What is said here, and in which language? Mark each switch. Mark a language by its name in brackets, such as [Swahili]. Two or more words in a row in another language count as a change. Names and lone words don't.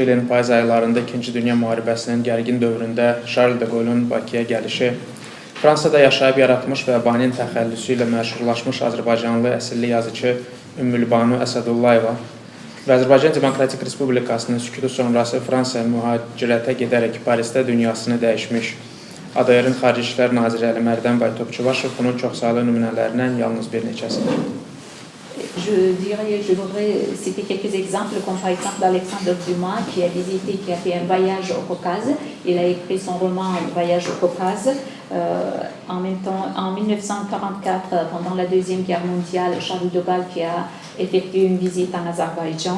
[Azerbaijani] ilin payız aylarında 2-ci Dünya müharibəsinin gərgin dövründə Charles de Gaulle'un Bakıya gəlişi, Fransada yaşayıb yaratmış və Banin təxəllüsü ilə məşhurlaşmış Azərbaycanlı əsilli yazıcı Ümmülbanu Əsədullayeva və Azərbaycan Demokratik Respublikasının sükutu sonrası Fransaya mühacirətə gedərək Parisdə dünyasını dəyişmiş ADR-ın Xarici İşlər Naziri Əli Mərdənbay Topçubaşov bunun çoxsaylı nümunələrindən yalnız bir neçəsidir. [French] Je voudrais citer quelques exemples, comme par exemple Alexandre Dumas qui a visité, qui a fait un voyage au Caucase. Il a écrit son roman Voyage au Caucase. En même temps, en 1944, pendant la Deuxième Guerre mondiale, Charles de Gaulle qui a effectué une visite en Azerbaïdjan.